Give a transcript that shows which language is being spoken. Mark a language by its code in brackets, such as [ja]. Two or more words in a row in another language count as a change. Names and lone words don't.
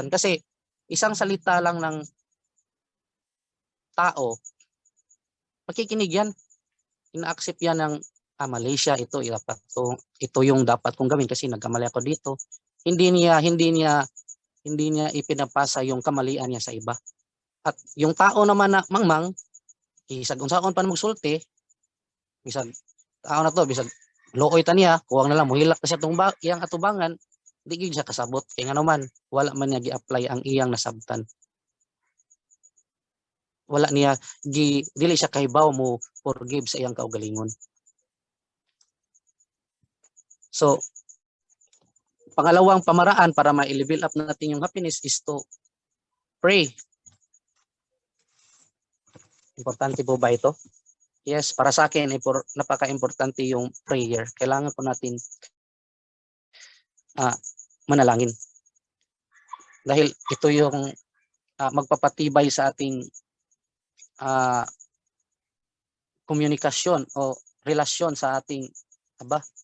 [tl] Kasi isang salita lang ng tao, makikinig yan. Ina-accept yan ng Malaysia, ito yung dapat kong gawin kasi nagkamali ako dito. Hindi niya ipinapasa yung kamalian niya sa iba. At yung tao naman na mangmang, [ceb] isag unsaon pa magsulti, bisag tao na to, bisag looy ta niya, kuwang na lang mohilak kasi iyang atubangan, di gyud siya kasabot kay nga naman wala man niya gi-apply ang iyang nasabtan. Wala niya dili siya kahibaw mo forgive sa iyang kaugalingon. So, [tl] pangalawang pamaraan para ma-level up natin yung happiness [en] is to pray. [tl] Importante po ba ito? Yes, para sa akin, napaka-importante yung prayer. Kailangan po natin manalangin. Dahil ito yung magpapatibay sa ating komunikasyon o relasyon sa ating Aba.